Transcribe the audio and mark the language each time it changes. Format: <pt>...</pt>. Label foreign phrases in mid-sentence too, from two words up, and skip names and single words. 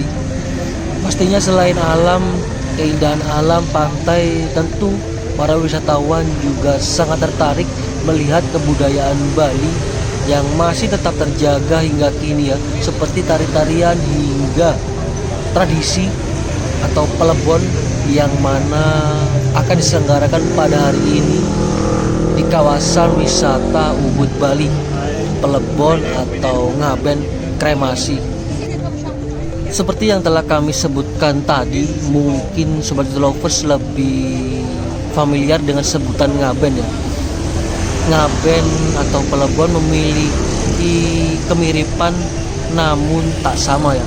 <id>Pastinya selain alam, keindahan alam, pantai, tentu para wisatawan juga sangat tertarik melihat kebudayaan Bali yang masih tetap terjaga hingga kini ya, seperti tari-tarian hingga tradisi atau Plebon yang mana akan diselenggarakan pada hari ini di kawasan wisata Ubud Bali. Plebon atau ngaben kremasi. Seperti yang telah kami sebutkan tadi, mungkin Sobat Lovers lebih familiar dengan sebutan ngaben ya. Ngaben atau Plebon memiliki kemiripan namun tak sama ya.</id>